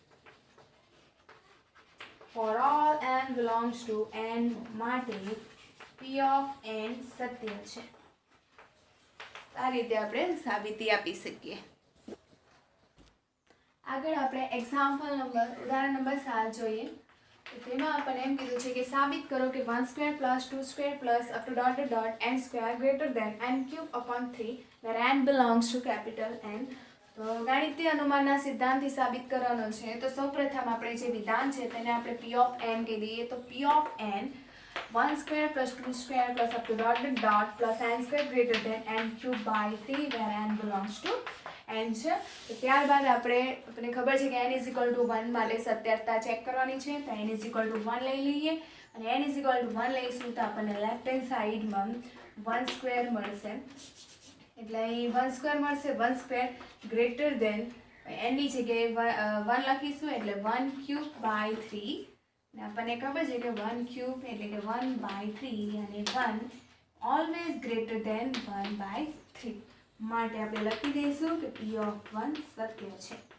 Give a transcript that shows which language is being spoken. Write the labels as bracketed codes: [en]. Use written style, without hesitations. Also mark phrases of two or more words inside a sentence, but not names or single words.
[en] for all n belongs to n માટે P of n [gu] સત્ય છે. આ રીતે આપણે સાબિતી આપી શકીએ. આગળ આપણે એક્ઝામ્પલ ઉદાહરણ નંબર 7 જોઈએ. તો તેમાં આપણને એમ કીધું છે કે સાબિત કરો કે 1² + 2² + n² [en] greater than n³/3 where n belongs to capital N. [gu] તો ગાણિતીય અનુમાનના સિદ્ધાંતથી સાબિત કરવાનો છે. તો સૌપ્રથમ આપણે જે વિધાન છે તેને આપણે [en] P of n [gu] કહી દઈએ. તો [en] P of n 1² + 2² + n² greater than n³/3 where n belongs to n છે. [gu] તો ત્યારબાદ આપણને ખબર છે કે n = 1 માટે સત્યતા ચેક કરવાની છે. તો n = 1 લઈ લઈએ અને n = 1 લઈશું તો આપણને [en] left hand sideમાં [gu] 1² મળશે. એટલે અહીં 1² મળશે. 1² [en] greater than [gu] n ની જગ્યાએ 1 લખીશું એટલે 1³/3 અને આપણને ખબર છે કે 1³ એટલે કે 1/3 અને 1 [en] always greater than [gu] 1/3 માટે આપણે લખી દઈશું કે [en] P of 1 [gu] સત્ય છે.